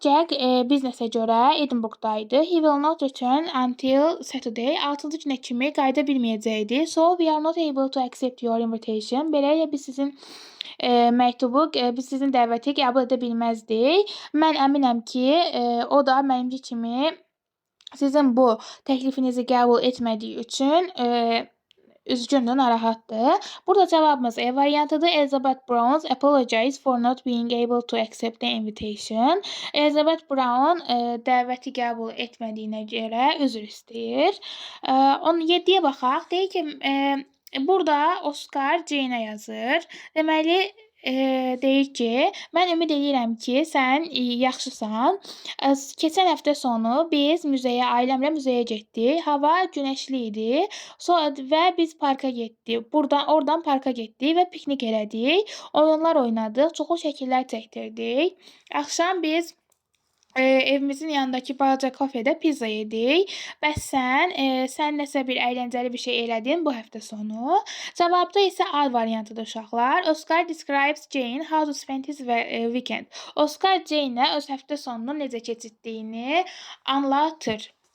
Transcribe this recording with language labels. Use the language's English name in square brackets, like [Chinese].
[Azerbaijani] Jack biznesə görə Edinburghdaydı. [English] He will not return until Saturday. [Azerbaijani] 6-cı günə kimi qayıda bilməyəcəkdi. [English] So we are not able to accept your invitation. [Azerbaijani] Beləliklə biz sizin biz sizin dəvəti qəbul edə bilməzdik. Mən əminəm ki, o da mənimki kimi sizin bu təklifinizi qəbul etmədiyi üçün üzgündür, narahatdır. Burada cavabımız E variantıdır. [English] Elizabeth Brown apologize for not being able to accept the invitation. [Azerbaijani] Elizabeth Brown dəvəti qəbul etmədiyinə görə üzr istəyir. 7-yə baxaq. Deyir ki, burada Oscar Jane-ə yazır. Deməli, deyir ki, mən ümid edirəm ki, sən yaxşısan. Keçən həftə sonu biz ailəmlə müzəyə getdik. Hava günəşli idi. Və biz parka getdik. Oradan parka getdik və piknik elədik. Oyunlar oynadıq. Çoxlu şəkillər çəkdirdik. Axşam biz evimizin yanındakı balaca kafedə pizza yedik. Bəs sən nəsə bir əyləncəli bir şey elədin bu həftə sonu. Cavabda isə A variantıdır uşaqlar. [English] Oscar describes Jane how to spend his weekend. [Azerbaijani] Oscar Jane-ə öz həftə sonunu necə keçirdiyini anlatır.